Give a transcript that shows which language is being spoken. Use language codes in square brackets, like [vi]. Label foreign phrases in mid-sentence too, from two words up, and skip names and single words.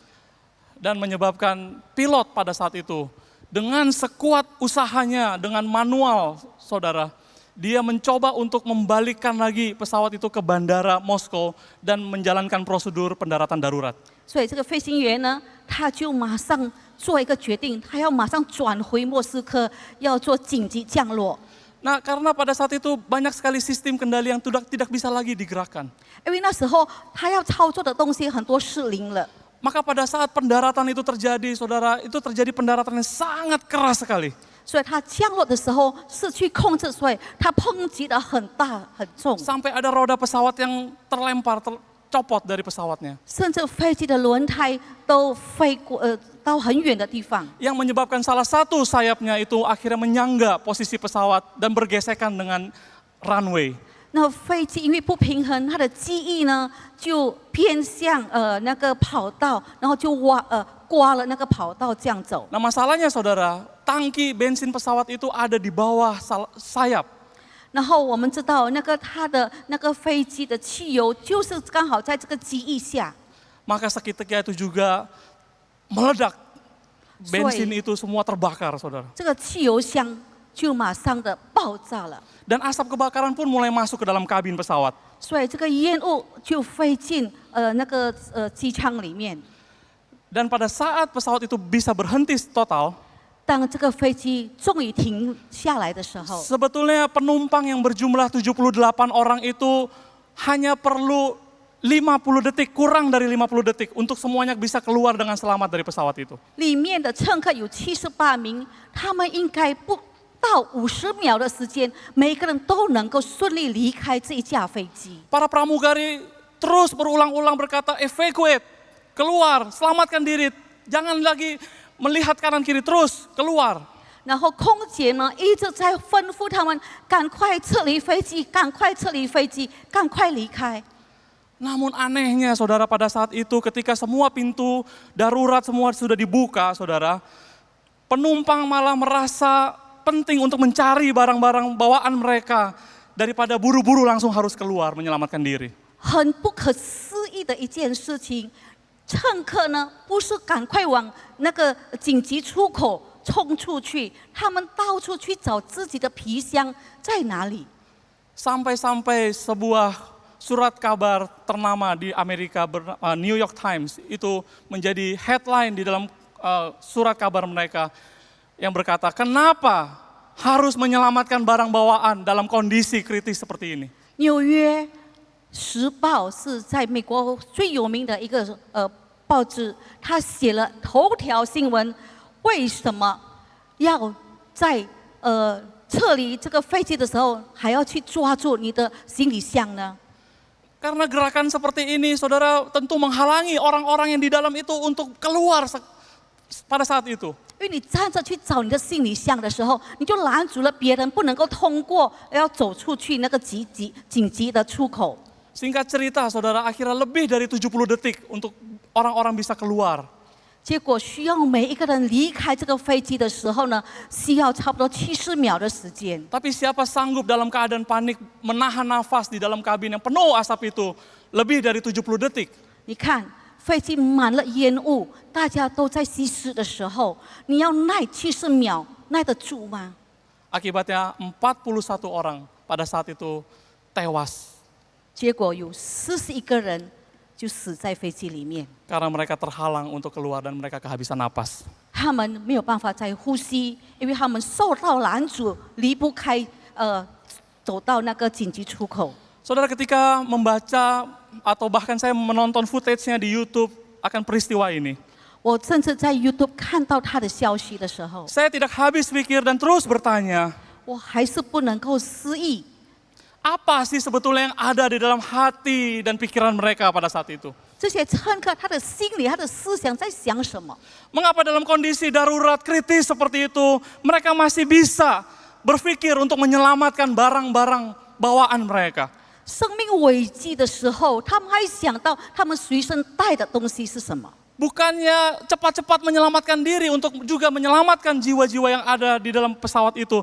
[id] Dan menyebabkan pilot pada saat itu dengan sekuat usahanya, dengan manual, saudara, dia mencoba untuk membalikkan lagi pesawat itu ke bandara Moskow dan menjalankan prosedur pendaratan darurat. [zh] 所以这个飞行员呢，他就马上做一个决定，他要马上转回莫斯科，要做紧急降落。 [id] Nah, karena pada saat itu banyak sekali sistem kendali yang tidak bisa lagi digerakkan. [zh] 因为那时候他要操作的东西很多失灵了。 [id] Maka pada saat pendaratan itu terjadi, saudara, itu terjadi pendaratan yang sangat keras sekali. [zh] 所以他降落的时候失去控制，所以他抨击得很大很重， [id] Sampai ada roda pesawat yang tercopot dari pesawatnya. [zh] 甚至飞机的轮胎都飞过到很远的地方。 [id] Yang menyebabkan salah satu sayapnya itu akhirnya menyangga posisi pesawat dan bergesekan dengan runway. [zh] 那飞机因为不平衡，它的机翼呢就偏向那个跑道，然后就刮了那个跑道这样走。 [id] Nah, masalahnya, saudara, tangki bensin pesawat itu ada di bawah sayap. [zh] 然后我们知道，它的那个飞机的汽油就是刚好在这个机翼下， [id] Maka seketika itu juga meledak. Bensin itu semua terbakar, saudara. [zh] 这个汽油箱就马上的爆炸了， [id] Dan asap kebakaran pun mulai masuk ke dalam kabin pesawat. [zh] 所以这个烟雾就飞进机舱里面。 [id] Dan pada saat pesawat itu bisa berhenti total, [zh] 当这个飞机终于停下来的时候， [id] sebetulnya penumpang yang berjumlah 78 orang itu hanya perlu 50 detik, kurang dari 50 detik untuk semuanya bisa keluar dengan selamat dari pesawat itu. [zh] 里面的乘客有78名，他们应该不到50秒的时间，每个人都能够顺利离开这一架飞机。 [id] Para pramugari terus berulang-ulang berkata, evacuate, keluar, selamatkan diri, jangan lagi melihat kanan kiri, terus keluar. [zh] 然后空姐呢一直在吩咐他们赶快撤离飞机，赶快撤离飞机，赶快离开。 [id] Namun anehnya saudara, pada saat itu ketika semua pintu darurat semua sudah dibuka saudara, penumpang malah merasa penting untuk mencari barang-barang bawaan mereka daripada buru-buru langsung harus keluar menyelamatkan diri. [zh] 很不可思议的一件事情，乘客呢不是赶快往那个紧急出口冲出去，他们到处去找自己的皮箱在哪里。 [id] Sampai-sampai sebuah surat kabar ternama di Amerika, New York Times, itu menjadi headline di dalam surat kabar mereka yang berkata, kenapa harus menyelamatkan barang bawaan dalam kondisi kritis seperti ini? [zh] 纽约时报是在美国最有名的一个报纸，他写了头条新闻，为什么要在撤离这个飞机的时候还要去抓住你的行李箱呢？ [id] Karena gerakan seperti ini, saudara, tentu menghalangi orang-orang yang di dalam itu untuk keluar pada saat itu. [zh] 因为你站着去找你的行李箱的时候，你就拦住了别人不能够通过，要走出去那个紧急的出口。 [id] Singkat cerita, saudara, akhirnya lebih dari 70 detik untuk orang-orang bisa keluar. [zh] 结果需要每一个人离开这个飞机的时候呢，需要差不多70秒的时间。 [id] Tapi siapa sanggup dalam keadaan panik menahan nafas di dalam kabin yang penuh asap itu lebih dari 70 detik. [zh] 你看，飞机满了烟雾，大家都在吸食的时候，你要耐70秒，耐得住吗？ [id] Akibatnya 41 orang pada saat itu tewas [zh] 结果有41个人就死在飞机里面， [id] karena mereka terhalang untuk keluar dan mereka kehabisan napas. [zh] 他们没有办法再呼吸，因为他们受到拦阻，离不开走到那个紧急出口。 [id] Saudara, ketika membaca atau bahkan saya menonton footage-nya di YouTube akan peristiwa ini, [zh] 我甚至在 YouTube 看到他的消息的时候， [id] saya tidak habis pikir dan terus bertanya, [zh] 我还是不能够思议， [id] apa sih sebetulnya yang ada di dalam hati dan pikiran mereka pada saat itu? [zh] 这些乘客他的心里、他的思想在想什么？ [id] Mengapa dalam kondisi darurat kritis seperti itu, mereka masih bisa berpikir untuk menyelamatkan barang-barang bawaan mereka? [zh] 生命危机的时候，他们还想到他们随身带的东西是什么？ [id] Bukannya cepat-cepat menyelamatkan diri untuk juga menyelamatkan jiwa-jiwa yang ada di dalam pesawat itu.